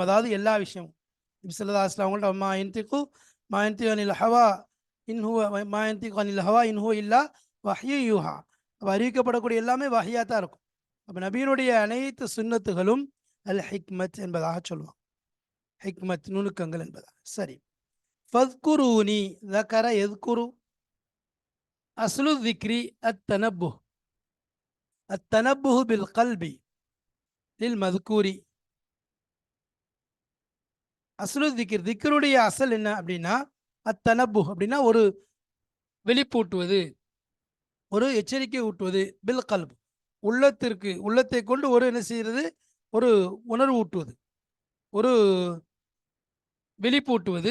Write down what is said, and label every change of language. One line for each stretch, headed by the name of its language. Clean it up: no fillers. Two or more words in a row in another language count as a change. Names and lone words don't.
Tamil: அதாவது எல்லா விஷயமும் நபி
Arabic: صلى الله عليه وسلم அவங்கள்ட்ட ما ينطق عن الهوى إن هو ما ينطق عن الهوى إن هو إلا وحي يوحى.
Tamil: அப்போ அறிவிக்கப்படக்கூடிய எல்லாமே வஹியாக தான் இருக்கும். அப்போ நபியினுடைய அனைத்து சுன்னத்துகளும்
Arabic: الحكمة
Tamil: என்பதாக சொல்லுவாங்க. ஹிக்மத் நுணுக்கங்கள் என்பதாக. சரி,
Arabic: فاذكروني ذكر يذكر أصل الذكر التنبه. التنبه بالقلب للمذكور. أصل ذكر,
Tamil: திக்ருடைய அசல் என்ன அப்படின்னா அத்தனப்பு அப்படின்னா ஒரு வெளிப்பூட்டுவது, ஒரு எச்சரிக்கை ஊட்டுவது.
Arabic: بالقلب
Tamil: உள்ளத்திற்கு, உள்ளத்தை கொண்டு ஒரு என்ன செய்கிறது, ஒரு உணர்வு ஊட்டுவது, ஒரு வெளிப்பூட்டுவது.